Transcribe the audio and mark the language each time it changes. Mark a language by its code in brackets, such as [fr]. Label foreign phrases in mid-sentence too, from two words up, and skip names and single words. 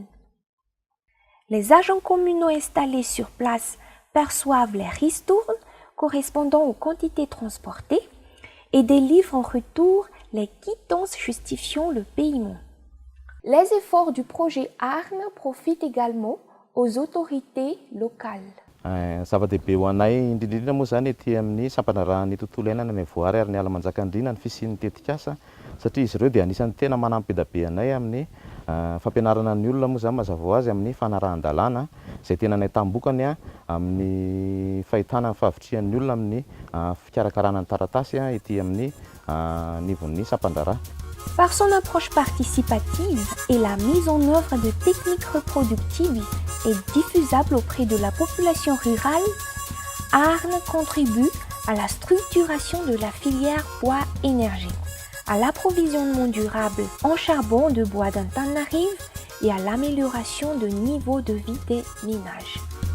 [fr] Les agents communaux installés sur place perçoivent les ristournes correspondant aux quantités transportées et délivrent en retour les quittances justifiant le paiement. Les efforts du projet Arne profitent également aux autorités locales. [mg] Zava-dehibe ho anay indrindrindra moa zany ety amin'ny sampanarahan'ny tontolo iainana ny voary ary ny ala manjakandriana ny fisian'ny tetikasa satria izy ireo dia anisan'ny tena manampy be da be anay amin'ny fampianarana ny olona moa zany mazava ho azy amin'ny fanarahan-dalàna izay tena nay tambokany amin'ny fahitana fahavitrihan'ny olona amin'ny fikarakarana ny taratasy ety amin'ny nivon'ny sampandraraha. [fr] Par son approche participative et la mise en œuvre de techniques reproductives et diffusables auprès de la population rurale, Arne contribue à la structuration de la filière bois-énergie, à l'approvisionnement durable en charbon de bois d'Antananarive et à l'amélioration du niveau de vie des ménages.